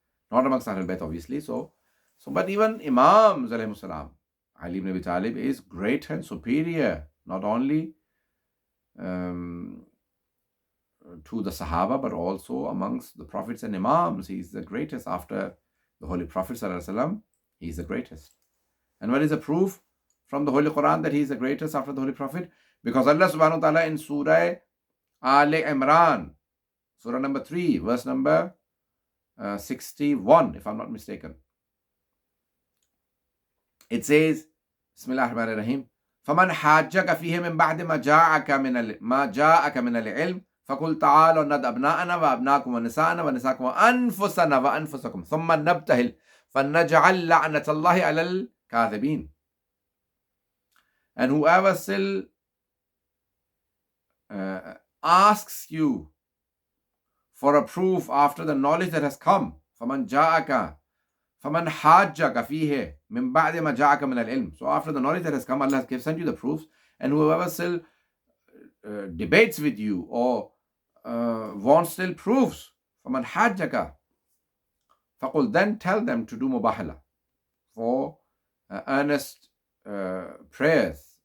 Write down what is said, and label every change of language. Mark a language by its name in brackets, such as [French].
[English] Not amongst Ahlul Bayt, obviously. So but even Imams alayhi salam, Ali ibn Abi Talib is great and superior, not only to the Sahaba, but also amongst the Prophets and Imams. He is the greatest after the Holy Prophet sallallahu alaihi wasallam. He is the greatest. And what is the proof from the Holy Quran that he is the greatest after the Holy Prophet? Because Allah subhanahu wa ta'ala in Surah Al Imran, Surah number 3, verse number 61, if I'm not mistaken, it says, Bismillah ar-Rahman ar-Rahim, [Arabic] فَمَنْ حَاجَّكَ فِيهِ مِنْ بَعْدِ مَا جَاءَكَ مِنَ الْعِلْمِ فَقُلْ تَعَالَوْا نَدْعُ أَبْنَاءَنَا وَأَبْنَاءَكُمْ وَنِسَاءَنَا وَنِسَاءَكُمْ وَأَنفُسَنَا وَأَنفُسَكُمْ ثُمَّ نَبْتَهِلْ فَنَجْعَلْ لَعْنَةَ اللَّهِ عَلَى الْكَاذِبِينَ. [English] And whoever still asks you for a proof after the knowledge that has come, [Arabic] فَمَنْ حَاجَّكَ فِيهِ مِنْ بَعْدِ مَا جَاءَكَ مِنَ الْعِلْمِ. [English] So after the knowledge that has come, Allah has sent you the proofs, and whoever still debates with you or wants still proofs, [Arabic] فَمَنْ حَاجَّكَ فَقُلْ, [English] then tell them to do mubahala for earnest prayers